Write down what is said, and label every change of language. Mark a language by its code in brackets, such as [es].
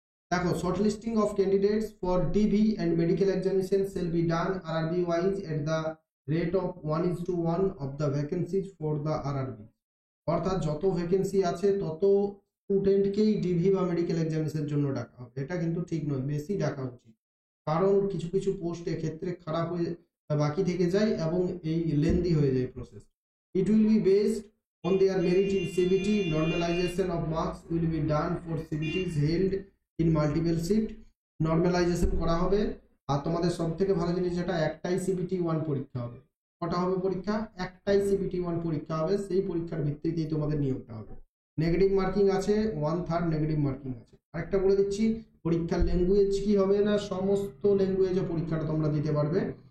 [en] দেখো, shortlisting of candidates for DV and medical examination shall be done RRB wise at the rate of 1:1 of the vacancies for the RRB। [bn] অর্থাৎ যত vacancy আছে তত স্টুডেন্টকেই DV বা medical এক্সামিনেশনের জন্য ডাকা হবে। এটা কিন্তু ঠিক নয়, বেশি ডাকা উচিত, কারণ কিছু পোস্ট এক্ষেত্রে খারাপ হয়ে বাকি থেকে যায় এবং এই লেন্দি হয়ে যায় process. [en] It will be based on their merit in CBT. Normalization of marks will be done for CBTs held in multiple shift. [bn] Normalization করা হবে। আর তোমাদের সব থেকে ভালো জিনিস যেটা, একটাই CBT 1 পরীক্ষা হবে। কটা হবে পরীক্ষা? একটাই CBT 1 পরীক্ষা হবে, সেই পরীক্ষার ভিত্তিতেই তোমাদের নিয়োগটা হবে। নেগেটিভ মার্কিং আছে, 1/3 নেগেটিভ মার্কিং আছে। আরেকটা বলে দিচ্ছি, পরীক্ষার ল্যাঙ্গুয়েজ কি হবে না, সমস্ত ল্যাঙ্গুয়েজে পরীক্ষাটা তোমরা দিতে পারবে।